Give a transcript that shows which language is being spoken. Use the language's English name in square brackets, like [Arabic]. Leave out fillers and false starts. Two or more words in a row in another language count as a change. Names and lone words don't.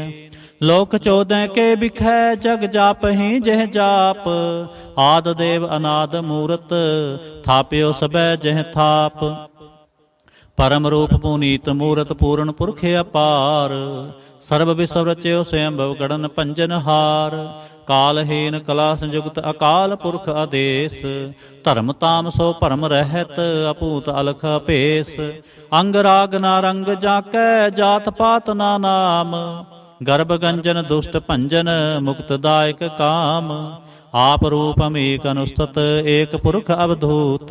[Braj] लोक 14 के बिखै जग जापहि जह जाप। आद देव अनाद मूरत थाप्यो सबै जह थाप। परम रूप पुनीत मूरत पूर्ण पुरख अपार। सर्व विश्व रच्यो स्वयंभव गणन पंजन हार। कालहीन कला संयुक्त अकाल पुरख आदेश। धर्म ताम सो भरम रहत अपूत अलख अपेस। अंग राग ना रंग जाकै जात पात ना नाम। गर्भ गंजन दुष्ट भंजन मुक्तदायक काम। आप रूपम एक अनुस्तत एक पुरख अवधूत।